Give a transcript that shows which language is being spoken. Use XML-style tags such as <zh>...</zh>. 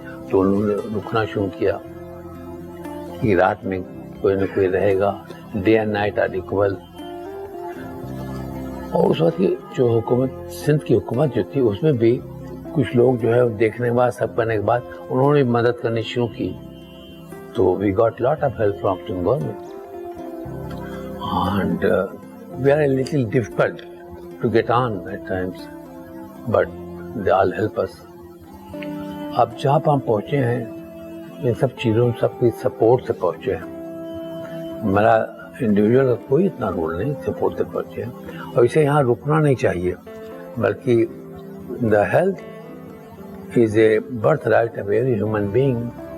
<ur>تو انہوں نے رکنا شروع کیا کہ رات میں کوئی نہ کوئی رہے گا.</ur> <en>Day and night are equal.</en> <ur>اور اس وقت کی جو حکومت، سندھ کی حکومت جو تھی، اس میں بھی کچھ لوگ جو ہے دیکھنے کے بعد، سب کرنے کے بعد انہوں نے مدد کرنی شروع کی.</ur> <en>تو we got lot of help from government. And we are a little difficult to get on at times, but they all help us.</en> <ur>اب جہاں ہم پہنچے ہیں ان سب چیزوں سب کی سپورٹ سے پہنچے ہیں. میرا انڈیویجول کا کوئی اتنا رول نہیں، سپورٹ سے پہنچے ہیں. اور اسے یہاں رکنا نہیں چاہیے، بلکہ</ur> <en>The health is a birth right of every human being.</en>